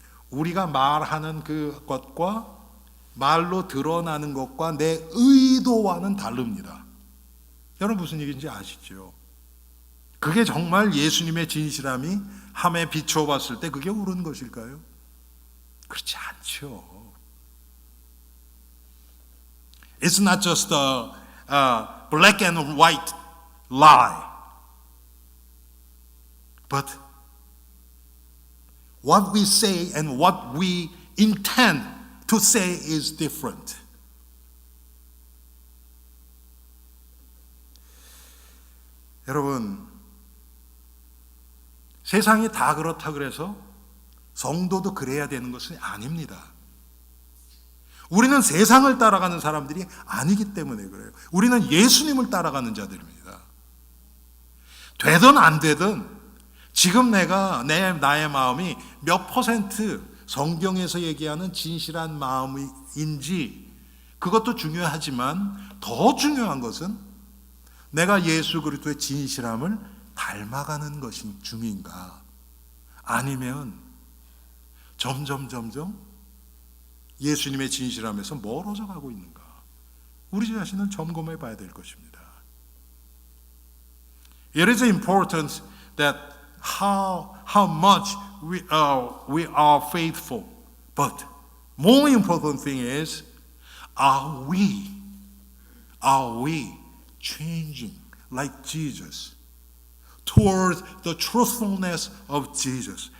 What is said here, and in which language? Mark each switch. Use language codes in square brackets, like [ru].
[ko] 우리가 말하는 그것과 말로 드러나는 것과 내 의도와는 다릅니다. 여러분 무슨 얘기인지 아시죠? 그게 정말 예수님의 진실함이 함에 비춰봤을 때 그게 옳은 것일까요? 그렇지 않죠. [en] It's not just a black and white lie. But what we say and what we intend to say is different. [ko] 여러분, 세상이 다 그렇다 그래서 성도도 그래야 되는 것은 아닙니다. 우리는 세상을 따라가는 사람들이 아니기 때문에 그래요. 우리는 예수님을 따라가는 자들입니다. 되든 안 되든 지금 나의 마음이 몇 퍼센트 성경에서 얘기하는 진실한 마음인지 그것도 중요하지만 더 중요한 것은 내가 예수 그리스도의 진실함을 닮아가는 것이 중인가, 아니면 점점 예수님의 진실함에서 멀어져 가고 있는가, 우리 자신을 점검해 봐야 될 것입니다. [en] It is important that how much we are faithful, but more important thing is, are we are we changing like Jesus towards the truthfulness of Jesus?